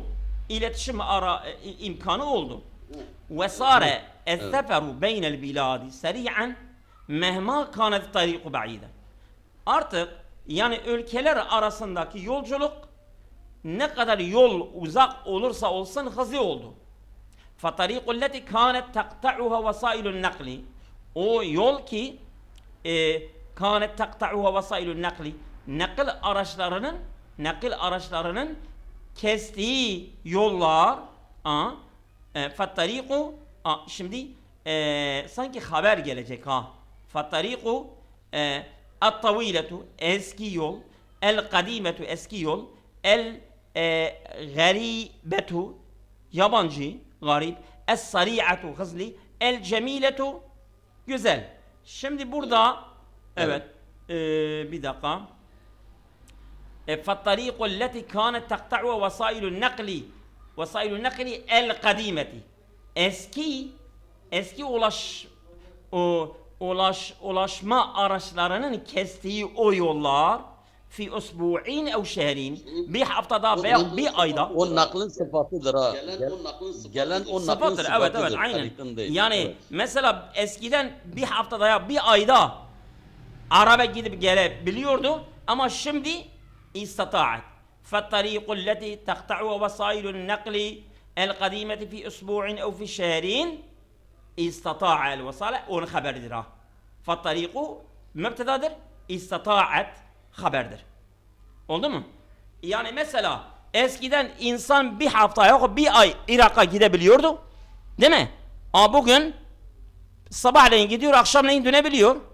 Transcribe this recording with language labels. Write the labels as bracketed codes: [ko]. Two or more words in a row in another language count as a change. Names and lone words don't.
[tr] İletişim imkanı oldu. [ar] وصار السفر بين البلاد سريعا مهما كانت الطريق بعيدة. [tr] Artık yani ülkeler arasındaki yolculuk ne kadar yol uzak olursa olsun hızlı oldu. [ar] فَطَرِيقُ الَّتِي كَانَتْ تَقْتَعُهَا وَسَائِلُ النَّقْلِ [tr] O yol ki [ar] كَانَتْ تَقْتَعُهَا وَسَائِلُ النَّقْلِ [tr] nakil araçlarının kestiği yollar فَالطَّرِيقُ şimdi sanki haber gelecek [ar] فَالطَّرِيقُ الطَّوِيلَةُ [tr] eski yol el-kadimetu eski yol el-garibetu yabancı garip es-sari'atu hızlı el-cemiletu güzel. Şimdi burada evet bir dakika [ar] فالطريق التي كانت تقطعها وسائل النقل القديمة [tr] eski ulaşma araçlarının kestiği o yollar [ar] في أسبوع أو شهر [tr] bir haftada veya bir ayda o naklın sıfatıdır ha. Gelen o naklın sıfattır. sıfatıdır. Evet aynen. Tarikın değil. Yani Evet. mesela eskiden bir haftada ya bir ayda araba gidip gelebiliyordu ama şimdi istata'at. [ar] فالطريق التي تقطعها وسائل النقل القديمة في أسبوع أو في شهرين استطاع الوصال [tr] on haberdir ha. فالطريق mübtedadır. İstata'at haberdir. Oldu mu? Yani mesela eskiden insan bir hafta yok bir ay Irak'a gidebiliyordu. Değil mi? Ama bugün sabahleyin gidiyor akşamleyin dönebiliyor.